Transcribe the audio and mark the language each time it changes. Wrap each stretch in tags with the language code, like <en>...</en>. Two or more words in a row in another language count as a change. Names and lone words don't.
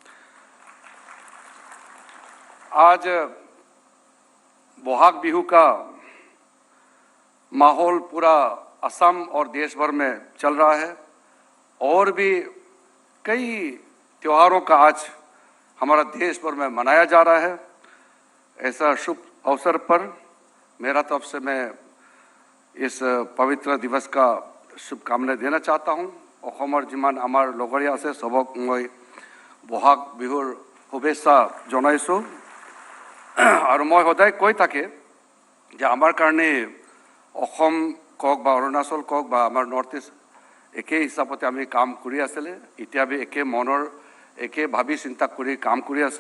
<hi>आज बोहाग बिहू का माहौल पूरा असम और देश भर में चल रहा है और भी कई त्योहारों का आज हमारा देश भर में मनाया जा रहा है। ऐसा शुभ अवसर पर मेरा तरफ से मैं इस पवित्र दिवस का शुभकामना देना चाहता हूँ।</hi> <as>অসমৰ যিমান আমাৰ লগৰীয়া আছে সবক মই বহাগ বিহুৰ শুভেচ্ছা জনাইছোঁ। আৰু মই সদায় কৈ থাকে যে আমাৰ কাৰণে অসম কওক বা অৰুণাচল কওক বা আমাৰ নৰ্থ ইষ্ট একে হিচাপতে আমি কাম কৰি আছিলে, এতিয়া আমি একে মনৰ একে ভাবি চিন্তা কৰি কাম কৰি আছে।</as>